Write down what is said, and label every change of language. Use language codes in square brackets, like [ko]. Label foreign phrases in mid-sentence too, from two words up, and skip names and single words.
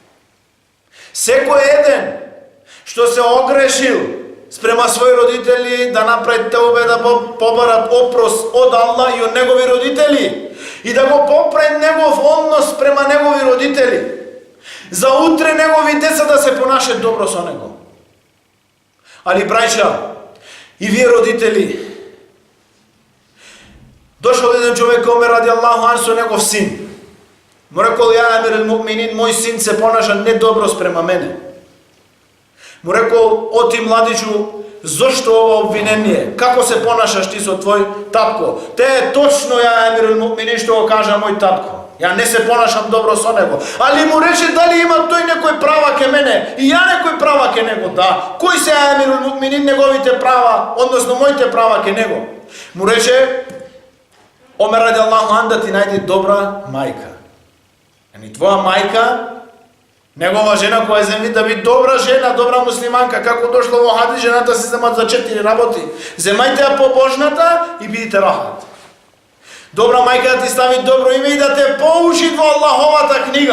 [mk] Секој еден што се огрешил спрема своји родители да направи теубе, да побарат опрос од Аллах и од негови родители и да го поправи негов однос према негови родители. За утре негови деца да се понашат добро со него. Али браќа, и вие родители, дошол еден човек Омер [ar] رضي الله عنه [mk] со негов син. Му рекол: [ar] يا أمير المؤمنين, [mk] мој син се понаша недобро спрема мене. Му рекол: о ти младичу, зошто ова обвинение? Како се понашаш ти со твој татко? Те е точно [ar] يا أمير المؤمنين [mk] што го кажа мој татко. Ја не се понашам добро со него. Али му рече дали има тој некој права ке мене и ја некој права ке него. Да. Кој се [ar] أمير المؤمنين, [mk] неговите права, односно моите права ке него? Му рече Омер [ar] رضي الله عنه: [mk] да ти најди добра мајка. Ани твоја мајка, негова жена која земји да би добра жена, добра муслиманка, како дошло во хадис, жената се земат за 4 работи. Земајте ја побожната и бидите рахат. Добра мајка да ти стави добро име и да те поучи во Аллаховата книга.